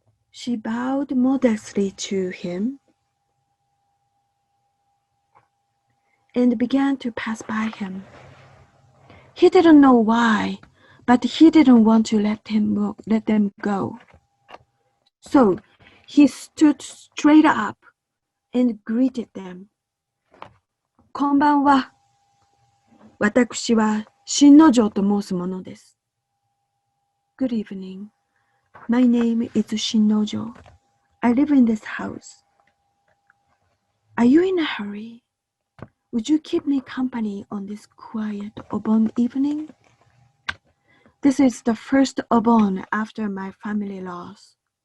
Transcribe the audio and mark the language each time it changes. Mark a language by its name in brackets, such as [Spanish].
[English] She bowed modestly to him and began to pass by him. He didn't know why, but he didn't want to let them go. So he stood straight up and greeted them. [Japanese] こんばんは。私は新之丞と申すものです。 [English] Good evening. My name is Shinojo. I live in this house. Are you in a hurry? Would you keep me company on this quiet Obon evening? This is the first Obon after my family loss.